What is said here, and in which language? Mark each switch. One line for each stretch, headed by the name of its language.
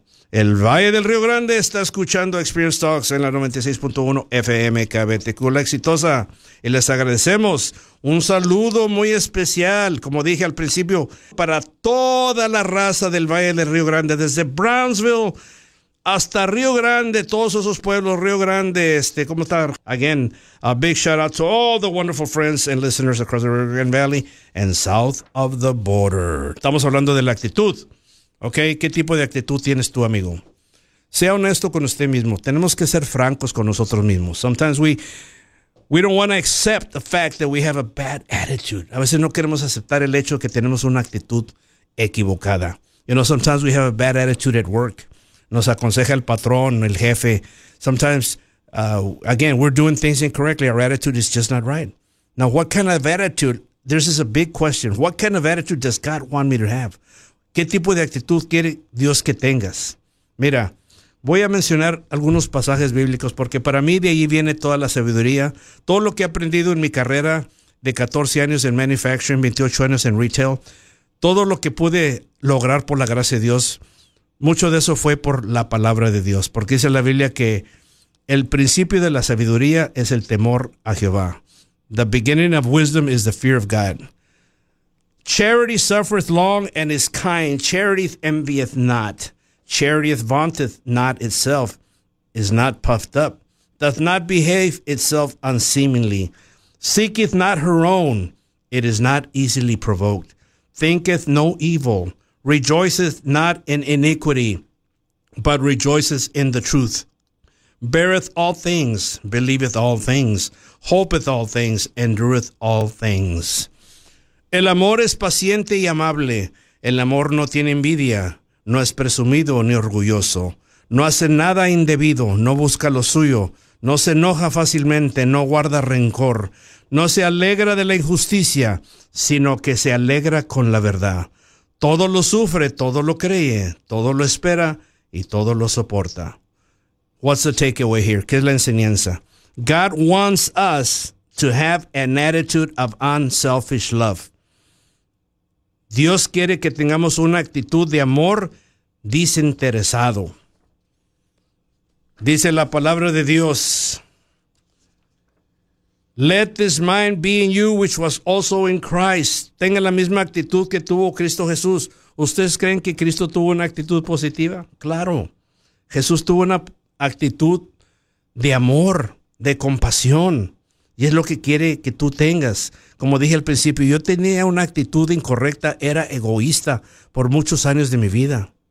Spanish: El Valle del Río Grande está escuchando Experience Talks en la 96.1 FM KBTQ, La Exitosa. Y les agradecemos un saludo muy especial, como dije al principio, para toda la raza del Valle del Río Grande, desde Brownsville hasta Río Grande, todos esos pueblos, Río Grande, ¿cómo está?
English: Again, a big shout out to all the wonderful friends and listeners across the Rio Grande Valley and south of the border.
Spanish: Estamos hablando de la actitud. Ok, ¿qué tipo de actitud tienes tú, amigo? Sea honesto con usted mismo. Tenemos que ser francos con nosotros mismos.
English: Sometimes we don't want to accept the fact that we have a bad attitude.
Spanish: A veces no queremos aceptar el hecho que tenemos una actitud equivocada.
English: You know, sometimes we have a bad attitude at work.
Spanish: Nos aconseja el patrón, el jefe.
English: Sometimes, again, we're doing things incorrectly. Our attitude is just not right. Now, what kind of attitude? This is a big question. What kind of attitude does God want me to have?
Spanish: ¿Qué tipo de actitud quiere Dios que tengas? Mira, voy a mencionar algunos pasajes bíblicos porque para mí de ahí viene toda la sabiduría. Todo lo que he aprendido en mi carrera de 14 años en manufacturing, 28 años en retail, todo lo que pude lograr por la gracia de Dios, mucho de eso fue por la palabra de Dios. Porque dice la Biblia que el principio de la sabiduría es el temor a Jehová.
English: The beginning of wisdom is the fear of God. Charity suffereth long and is kind. Charity envieth not. Charity vaunteth not itself, is not puffed up, doth not behave itself unseemly, seeketh not her own, it is not easily provoked, thinketh no evil, rejoiceth not in iniquity, but rejoiceth in the truth, beareth all things, believeth all things, hopeth all things, endureth all things.
Spanish: El amor es paciente y amable. El amor no tiene envidia, no es presumido ni orgulloso. No hace nada indebido, no busca lo suyo. No se enoja fácilmente, no guarda rencor. No se alegra de la injusticia, sino que se alegra con la verdad. Todo lo sufre, todo lo cree, todo lo espera y todo lo soporta.
English: What's the takeaway here?
Spanish: ¿Qué es la enseñanza?
English: God wants us to have an attitude of unselfish love.
Spanish: Dios quiere que tengamos una actitud de amor desinteresado. Dice la palabra de Dios.
English: Let this mind be in you, which was also in Christ.
Spanish: Tenga la misma actitud que tuvo Cristo Jesús. ¿Ustedes creen que Cristo tuvo una actitud positiva? Claro. Jesús tuvo una actitud de amor, de compasión. Y es lo que quiere que tú tengas. Como dije al principio, yo tenía una actitud incorrecta, era egoísta por muchos años de mi vida.